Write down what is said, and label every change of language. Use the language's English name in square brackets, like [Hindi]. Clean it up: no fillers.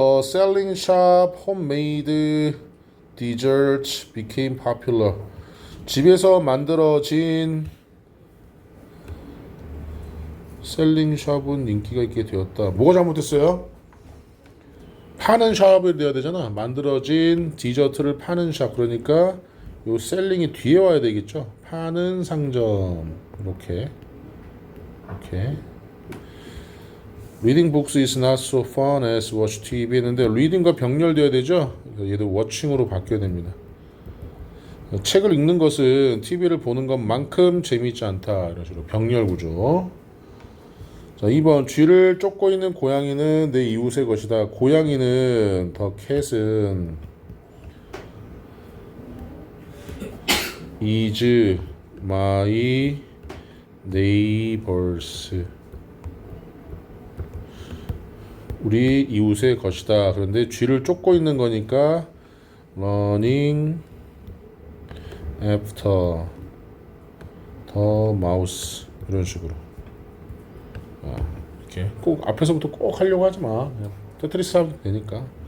[English] The selling shop homemade desserts became popular. [Korean] 집에서 만들어진 셀링 샵은 인기가 있게 되었다. 뭐가 잘못됐어요? 파는 샵을 넣어야 되잖아. 만들어진 디저트를 파는 샵. 그러니까 요 셀링이 뒤에 와야 되겠죠. 파는 상점. 이렇게. [English] Reading books is not so fun as watch TV [Korean] 했는데 reading과 병렬되어야 되죠. 얘도 watching으로 바뀌어야 됩니다. 책을 읽는 것은 TV를 보는 것만큼 재미있지 않다. 이런 식으로 병렬 구조. 자, 2번 쥐를 쫓고 있는 고양이는 내 이웃의 것이다. 고양이는 [English] the cat은 is my neighbors. [Korean] 우리 이웃의 것이다. 그런데 쥐를 쫓고 있는 거니까 [English] running after the mouse. [Korean] 이런 식으로. 이렇게 꼭 앞에서부터 꼭 하려고 하지 마. 그냥 테트리스 하면 되니까.